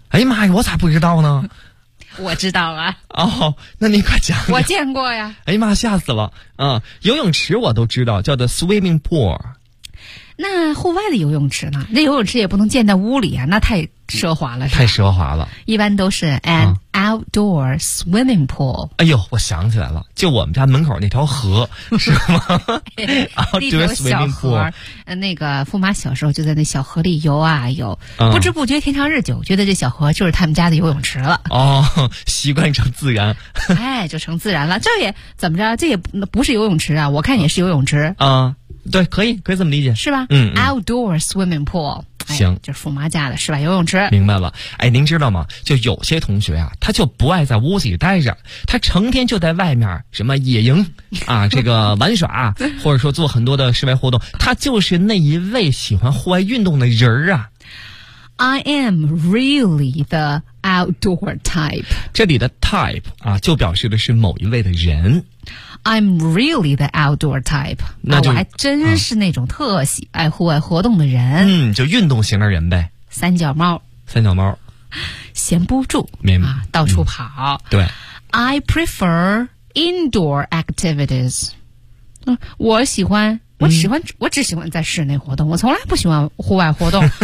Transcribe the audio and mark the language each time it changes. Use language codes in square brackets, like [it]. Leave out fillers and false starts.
[zh] 哎呀妈呀，我咋不知道呢？我知道啊。哦，那您快讲。我见过呀。哎呀妈，吓死了。嗯，游泳池我都知道，叫做 [en] swimming pool。 [zh] 那户外的游泳池呢？那游泳池也不能建在屋里啊，那太奢华了。太奢华了。一般都是 [en] an outdoor swimming pool。 [zh] 哎呦，我想起来了，就我们家门口那条河，是吗？ [en] outdoor swimming pool。 [zh] 那个富妈小时候就在那小河里游啊游，不知不觉天长日久，觉得这小河就是他们家的游泳池了。哦，习惯成自然。哎，就成自然了。这也怎么着？这也不是游泳池啊，我看也是游泳池。对，可以这么理解，是吧？ [en] Outdoor swimming pool。 [zh] 行。哎，就是富妈家的室外游泳池。明白了。哎，您知道吗，就有些同学啊他就不爱在屋子里待着，他成天就在外面什么野营啊这个玩耍啊或者说做很多的室外活动，他就是那一位喜欢户外运动的人啊。 [en] I am really the outdoor type。 [zh] 这里的 type 啊就表示的是某一位的人。 [en] I'm really the outdoor type。 [zh] 那就，啊，我还真是那种特喜爱户外活动的人。嗯，就运动型的人呗。三脚猫。三脚猫。闲不住。明白。啊，到处跑。嗯，对。 [en] I prefer indoor activities。 [zh] 我喜欢，我只喜欢在室内活动，我从来不喜欢户外活动。